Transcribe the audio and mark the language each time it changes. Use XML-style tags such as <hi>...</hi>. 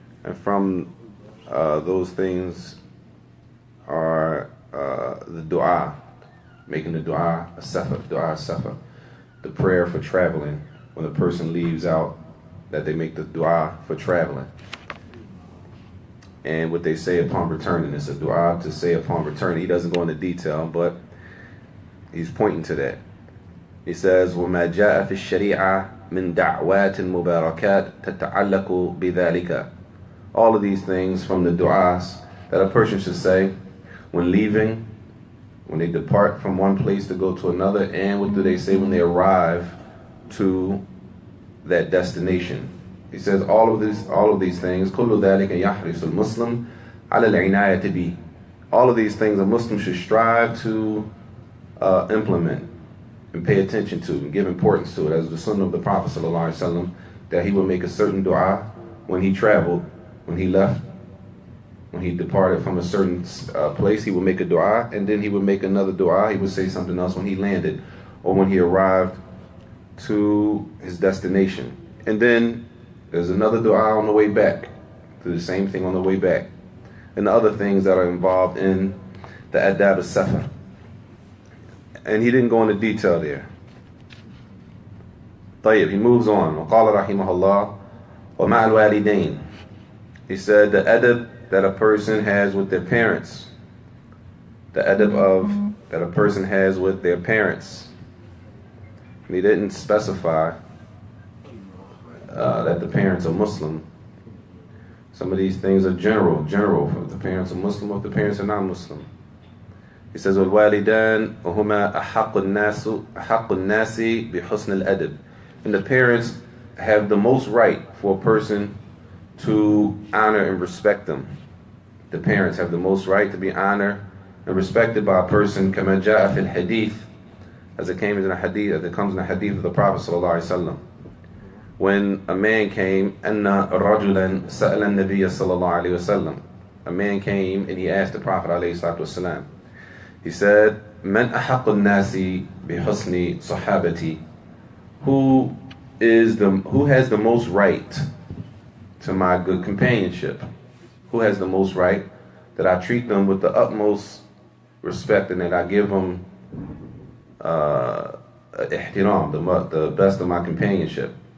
<en>And from those things are the dua, making the dua a safar, the prayer for traveling. When a person leaves out, that they make the dua for traveling. And what they say upon returning, it's a dua to say upon returning. He doesn't go into detail, but he's pointing to that. He says,</en> <ar>وَمَا جَاءَ فِي الشَّرِيعَةِ مِن دَعْوَاتٍ مُبَارَكَاتٍ تَتَعَلَّقُ بِذَلِكَ.</ar> <en>All of these things from the du'as that a person should say when leaving, when they depart from one place to go to another, and what do they say when they arrive to that destination. He says all of these things,</en> <ar>كُلُّ ذَلِكَ يَحْرِصُ الْمُسْلِمُ عَلَى الْعِنَايَةِ بِهِ.</ar> <en>All of these things a Muslim should strive to implement and pay attention to and give importance to it, as the sunnah of the Prophet ﷺ, that he would make a certain dua when he traveled, when he left, when he departed from a certain place, he would make a dua, and then he would make another dua, he would say something else when he landed, or when he arrived to his destination. And then there's another dua on the way back, do the same thing on the way back, and the other things that are involved in the adab al-safar. And he didn't go into detail there. طيب, he moves on.</en> <ar>وقال رحمه الله ومع الوالدين.</ar> <en>He said the adab that a person has with their parents. The adab that a person has with their parents. And he didn't specify that the parents are Muslim. Some of these things are general, if the parents are Muslim or if the parents are not Muslim. He says,</en> <ar>وَالْوَالِدَانِ وَهُمَا أَحَقُّ النَّاسِ بِحُسْنِ الْأَدَبِ.</ar> <en>And the parents have the most right for a person to honor and respect them. The parents have the most right to be honored and respected by a person,</en> <ar>كَمَا جَاءَ فِي الْحَدِيثِ,</ar> <en>as it came in the hadith, as it comes in the hadith of the Prophet ﷺ. When a man came,</en> <ar>أَنَّ رَجُلًا سَأَلَ النَّبِيَّ صَلَى اللَّهُ عَلَيْهِ وَسَلَّمَ.</ar> <en>A man came and he asked the Prophet ﷺ. He said,</en> <ar>مَنْ أَحَقُّ النَّاسِ بِحُسْنِ صَحَابَتِي.</ar> <en>Who has the most right to my good companionship? who has the most right, that I treat them with the utmost respect and that I give them ihtiram, the best of my companionship.</en>